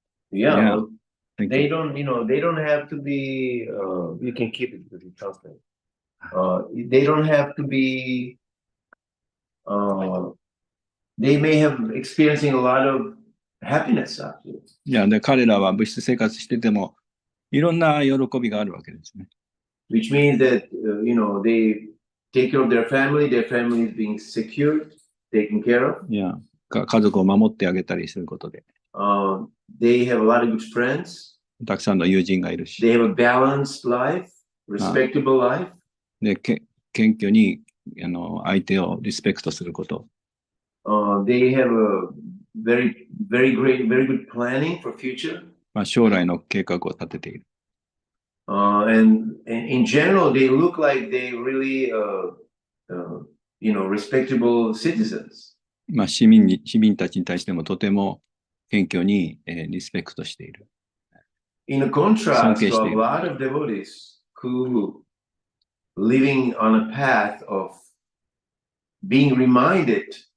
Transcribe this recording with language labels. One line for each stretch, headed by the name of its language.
English: Yeah. Yeah. Well, they don't, they don't have to be, you can keep it with you, translate. They don't have to be, they may have experiencing a lot of happiness actually.
Japanese: いや、で、彼らは物質生活してても、いろんな喜びがあるわけですね。
English: Which means that, they take care of their family is being secured, taken care of.
Japanese: いや、家族を守ってあげたりすることで。
English: They have a lot of good friends.
Japanese: たくさんの友人がいるし。
English: They have a balanced life, respectable life.
Japanese: で、謙虚に相手をリスペクトすること。
English: They have a very good planning for future.
Japanese: まあ、将来の計画を立てている。
English: And in general, they look like they really, respectable citizens.
Japanese: まあ、市民たちに対してもとても謙虚に、リスペクトしている。
English: In a contrast to a lot of devotees who living on a path of being reminded.